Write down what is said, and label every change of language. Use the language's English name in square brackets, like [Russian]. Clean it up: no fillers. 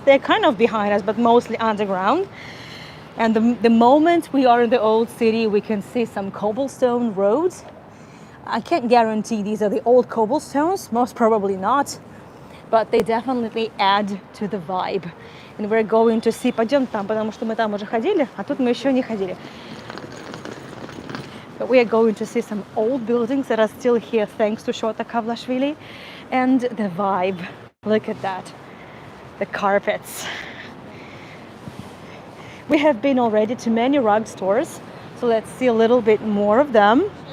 [English] They're kind of behind us, but mostly underground. And the moment we are in the old city, we can see some cobblestone roads. I can't guarantee these are the old cobblestones, most probably not, but they definitely add to the vibe. And we're going to see, [Russian] пойдем там, потому что мы там уже ходили, а тут мы еще не ходили. [English] But we are going to see some old buildings that are still here thanks to Shota Kavlashvili. And the vibe, look at that, the carpets. We have been already to many rug stores, so let's see a little bit more of them.